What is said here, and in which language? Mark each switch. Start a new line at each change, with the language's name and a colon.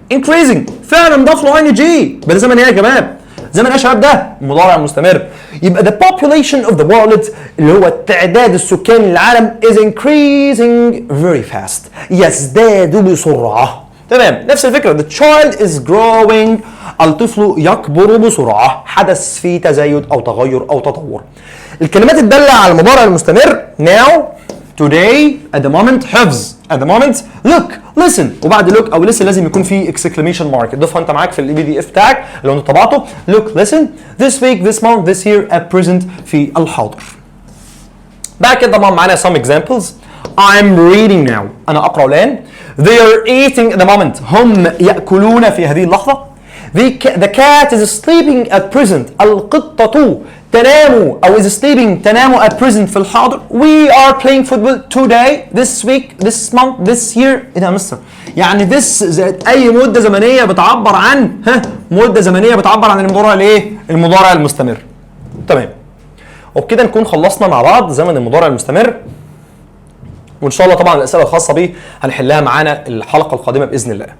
Arabic: increasing فعل مضاف له ing بده زمن ايه يا شباب؟ زمن ايه يا شباب ده؟ مضارع مستمر. يبقى
English: the population of the world
Arabic: اللي هو تعداد السكان للعالم
English: is increasing very fast.
Arabic: يزداد بسرعة. تمام نفس الفكرة.
English: The child is growing.
Arabic: الطفل يكبر بسرعة. حدث فيه تزايد أو تغير أو تطور. الكلمات الدالة على المضارع المستمر
English: now, today, at the moment
Arabic: حفظ.
English: at the moment look, listen. وبعد look أو listen
Arabic: لازم يكون في
English: exclamation mark.
Arabic: تضيفها أنت معاك في ال PDF بتاعك لو أنت طبعته.
English: look, listen, this week, this month, this year, at present
Arabic: في الحاضر. بعد كده طبعا معانا
English: some examples. I'm reading now.
Arabic: أنا أقرأ الآن.
English: They are eating at the moment.
Arabic: هم يأكلون في هذه اللحظة.
English: The cat is sleeping at present.
Arabic: القطة تنام أو
English: is sleeping
Arabic: تنام
English: at present
Arabic: في الحاضر.
English: We are playing football today, this week, this month, this year.
Arabic: إيه ده يا مستر؟ يعني this زائد أي مدة زمنية بتعبر عن مدة زمنية بتعبر عن المضارع الإيه؟ المضارع المستمر. تمام. وبكده نكون خلصنا مع بعض زمن المضارع المستمر. وان شاء الله طبعا الاسئله الخاصه بيه هنحلها معانا الحلقه القادمه باذن الله.